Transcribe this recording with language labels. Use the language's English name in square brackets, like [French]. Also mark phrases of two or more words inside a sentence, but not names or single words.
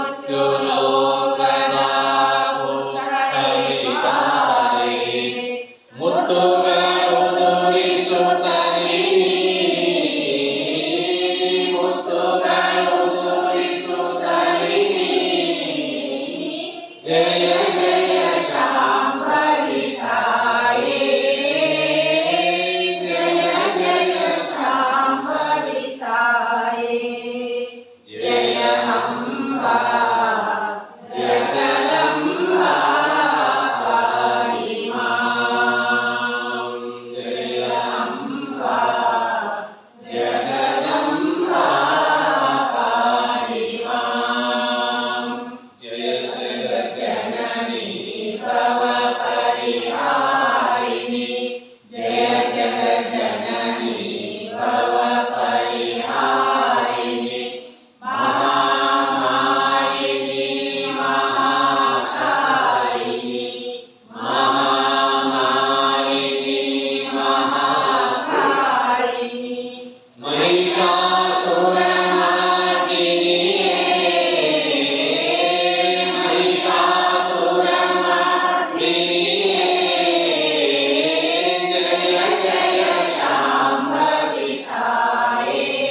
[Kannada] ಲೋಕದ ಪುತ್ರರಿಗಾರೆ ಮುತ್ತುಗಳು ತೋರಿಸುತ್ತಲಿ ಮುತ್ತುಗಳು ತೋರಿಸುತ್ತಲಿ ಜಯ ಜಯ ಶಾಂಭವಿ ತಾಯೇ ಜಯ ಜಯ ಶಾಂಭವಿ ತಾಯೇ ಜಯ ಅಂಬಾ [Sanskrit] ಜಗದಂಬಾ ಪಾಹಿ ಮಾಂ ಜಯ ಅಂಬಾ ಜಗದಂಬಾ ಪಾಹಿ ಮಾಂ ಜಯ ಜಯ ಜನನಿ ಭವ ಪರಿಹಾರಿಣಿ ಜಯ ಜಯ ಜನನಿ ಭವ ಪರಿಹಾರಿಣಿ ಮಹಾಮಾಯಿನಿ ಮಹಾಕಾರಿಣಿ ಮಹಾಮಾಯಿನಿ [Kannada] ಮಹಾಕಾರಿಣಿ ಮಹಿಷಾಸುರಮರ್ದಿನಿಯೇ ಮಹಿಷಾಸುರಮರ್ದಿನಿಯೇ ಜಯ ಜಯ ಶಾಂಭವಿ ತಾಯೇ